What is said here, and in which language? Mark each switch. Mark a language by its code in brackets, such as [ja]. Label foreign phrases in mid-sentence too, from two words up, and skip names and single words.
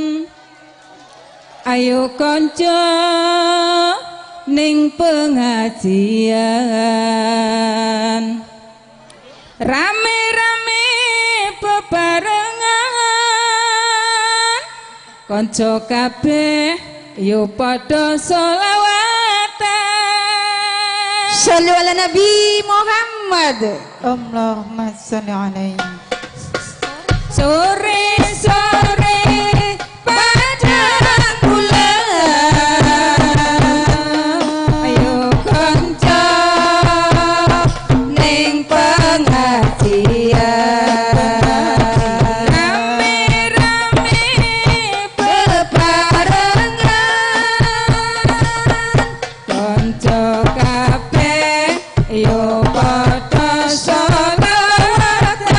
[jv] ayo konco ning pengajian, rame-rame bebarengan, konco kabeh yo padha selawatan. [ar] صلوا على النبي محمد. اللهم صل عليه. [jv] Sore-sore padang bulan, ayo konco ning pengajian, rame-rame bebarengan, konco kabeh yo padha selawatan.